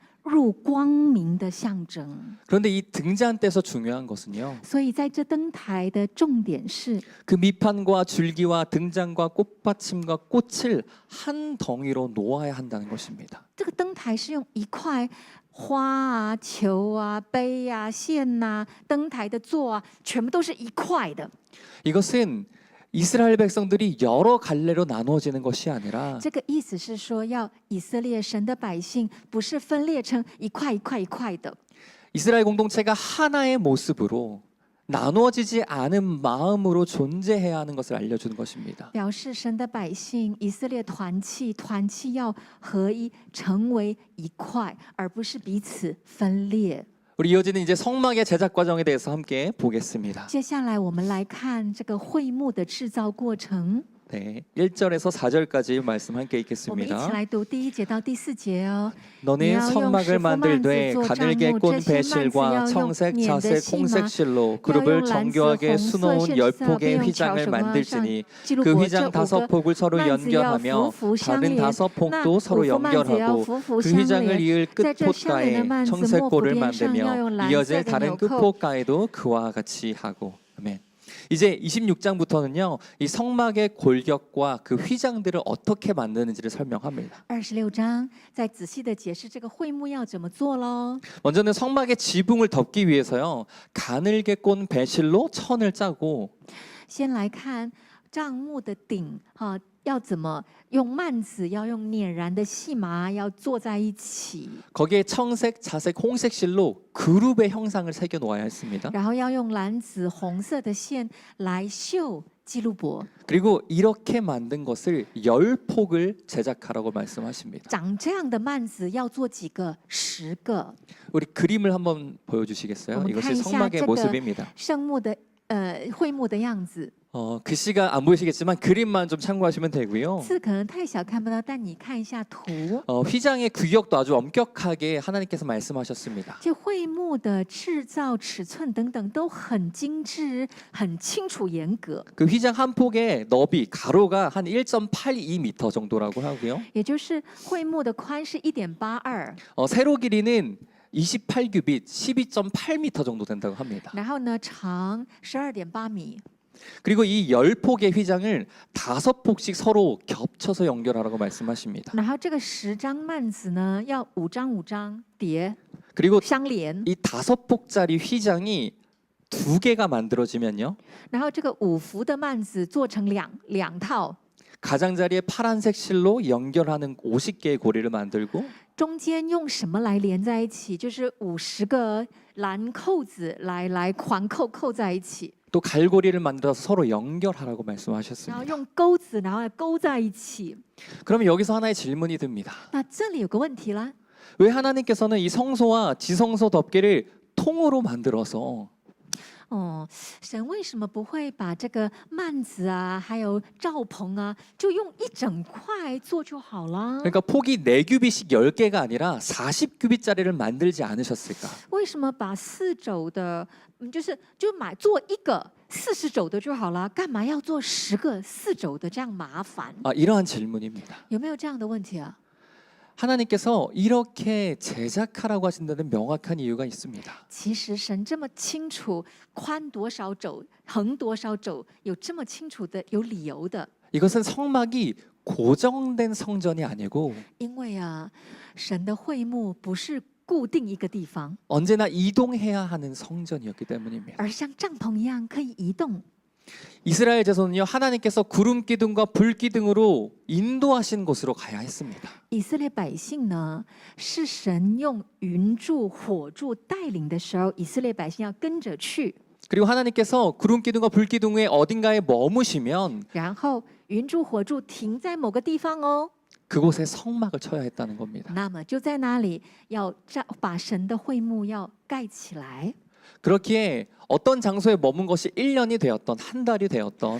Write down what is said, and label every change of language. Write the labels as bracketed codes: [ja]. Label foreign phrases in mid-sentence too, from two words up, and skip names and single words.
[zh] 入光明的象征。 [ko] 그런데 이 등잔대에서 중요한 것은요. [zh] 所以在这灯台的重点是 [ko] 그 밑판과 줄기와 등잔과 꽃받침과 꽃을 한 덩이로 놓아야 한다는 것입니다. [zh] 这个灯台是用1块花啊、球啊、杯啊、线呐、灯台的座啊，全部都是1块的。 [ko] 이것은 이스라엘 백성들이 여러 갈래로 나누어지는 것이 아니라 [zh] 这个意思是说，要以色列神的百姓不是分裂成1块1块1块的。 [ko] 이스라엘 공동체가 하나의 모습으로 나누어지지 않은 마음으로 존재해야 하는 것을 알려주는 것입니다. [zh] 表示神的百姓以色列团契要合一，成为1块，而不是彼此分裂。 [ko] 우리 이어지는 이제 성막의 제작 과정에 대해서 함께 보겠습니다. [zh] 接下来我们来看这个会幕的制造过程。 [ko] 네, 1절에서 4절까지 말씀 함께 [zh] 我们一起 [ko] 읽겠습니다. [zh] 来读第1节到第4节哦。 [ko] 너는 성막을 만들되 가늘게 꼰 배실과 청색, 자색, 홍색실로 그룹을 정교하게 수놓은 10폭의 휘장을 만들지니 그 휘장 5폭을 서로 연결하며 다른 5폭도 서로 연결하고 그 휘장을 이을 끝폭가에 청색골을 만들며 이어질 다른 끝폭가에도 그와 같이 하고. 아멘. 이제 26장부터는요, 이 성막의 골격과 그 휘장들을 어떻게 만드는지를 설명합니다. [zh] 26 章再仔细的解释这个会幕要怎么做喽。 [ko] 먼저는 성막의 지붕을 덮기 위해서요, 가늘게 꼰 배실로 천을 짜고 [zh] 先来看帐幕的顶，要怎么用幔子，要用捻燃的细麻，要做在一起。 [ko] 거기에 청색, 자색, 홍색실로 그룹의 형상을 새겨 놓아야 했습니다. [zh] 然后要用蓝紫红色的线来绣基路伯。 [ko] 그리고 이렇게 만든 것을 10폭을 제작하라고 말씀하십니다. [zh] 长这样的幔子要做几个？10个。 [ko] 우리 그림을 한번 보여주시겠어요? 이것이 성막의 모습입니다. [zh] 圣幕的会幕的样子。 [ko] 글씨가 안 보이시겠지만 그림만 좀 참고하시면 되고요. [zh] 字可能太小看不到，但你看一下图。 [ko] 휘장의 규격도 아주 엄격하게 하나님께서 말씀하셨습니다. [zh] 这会幕的制造尺寸等等都很精致、很清楚、严格。 [ko] 그 휘장 한 폭의 너비 가로가 한 1.82m 정도라고 하고요. [zh] 也就是会幕的宽是1.82， [ko] 세로 길이는 28규빗, 12.8m 정도 된다고 합니다. [zh] 然后呢，长12.8米。 [ko] 그리고 이 10폭의 휘장을 5폭씩 서로 겹쳐서 연결하라고 말씀하십니다. [zh] 然后这个10张幔子呢，要5张5张叠 [ko] 그리고 [zh] 相连。 [ko] 이 5폭짜리 휘장이 2개가 만들어지면요. [zh] 然后这个5幅的幔子做成两套， [ko] 가장자리에 파란색 실로 연결하는 50개의 고리를 만들고 [zh] 中间用什么来连在一起？就是50个蓝扣子来环扣在一起， [ko] 또 갈고리를 만들어서 서로 연결하라고 [zh] 然后 [ko] 말씀하셨습니다. [zh] 用钩子，然后来勾在一起。 [ko] 그러면 여기서 하나의 질문이 듭니다. [zh] 那这里有个问题啦， [ko] 왜 하나님께서는 이 성소와 지성소 덮개를 통으로 만들어서 [zh] 哦，神为什么不会把这个幔子啊，还有罩棚啊，就用一整块做就好了？ [ko] 그러니까 폭이 4규빗씩 10개가 아니라 40규빗짜리를 만들지 않으셨을까? [zh] 为什么把4肘的，就买做一个40肘的就好了？干嘛要做10个4肘的这样麻烦？ [ko] 이러한 질문입니다. [zh] 有没有这样的问题啊？ [ko] 하나님께서 이렇게 제작하라고 하신 데는 명확한 이유가 있습니다. [zh] 其实神这么清楚宽多少肘、横多少肘，有这么清楚的有理由的。 [ko] 이것은 성막이 고정된 성전이 아니고 [zh] 因为啊，神的会幕不是固定一个地方， [ko] 언제나 이동해야 하는 성전이었기 때문입니다. [zh] 而像帐篷一样可以移动。 [ko] 이스라엘 자손은요 하나님께서 구름 기둥과 불 기둥으로 인도하신 곳으로 가야 했습니다. [zh] 以色列百姓呢，是神用云柱、火柱带领的时候，以色列百姓要跟着去。 [ko] 그리고 하나님께서 구름 기둥과 불 기둥에 어딘가에 머무시면 [zh] 然后云柱、火柱停在某个地方哦， [ko] 그곳에 성막을 쳐야 했다는 겁니다. [zh] 那么就在那里要把神的会幕要盖起来。 [ko] 그렇기에 어떤 장소에 머문 것이 1년이 되었던 한 달이 되었던